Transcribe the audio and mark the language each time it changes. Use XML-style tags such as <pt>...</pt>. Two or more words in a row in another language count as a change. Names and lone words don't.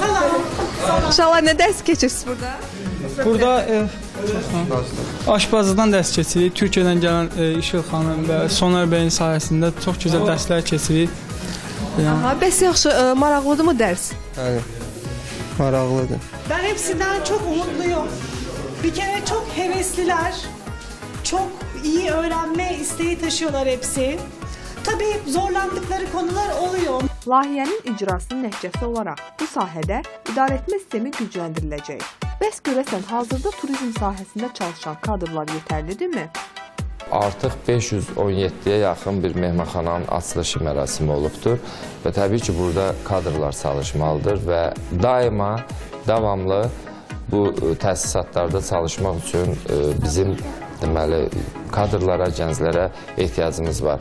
<az>Uşaqlar, nə dərs keçirsiniz burada? Burada aşpazlıqdan dərs keçirik. Türkiyədən gələn İşıl xanım və Soner bəyin sayəsində çox gözəl dərslər keçirik. Bəs yaxşı, maraqlıdır mı dərs? Bəli, maraqlıdır.</az> <tr>Ben hepsinden çok umutluyum. Bir kere çok hevesliler. Çok iyi öğrenme isteği taşıyorlar hepsi. Tabii zorlandıkları konular oluyor.</tr> <az>Layihənin icrasının nəticəsi olaraq bu sahədə idarəetmə sistemi gücləndiriləcək. Bəs görəsən, hazırda turizm sahəsində çalışan kadrlar yetərlidirmi? Artıq 517-yə yaxın bir mehmanxananın açılışı mərasimi olubdur və təbii ki, burada kadrlar çalışmalıdır və daima, davamlı bu təsisatlarda çalışmaq üçün bizim deməli, kadrlara, gənclərə ehtiyacımız var.</az>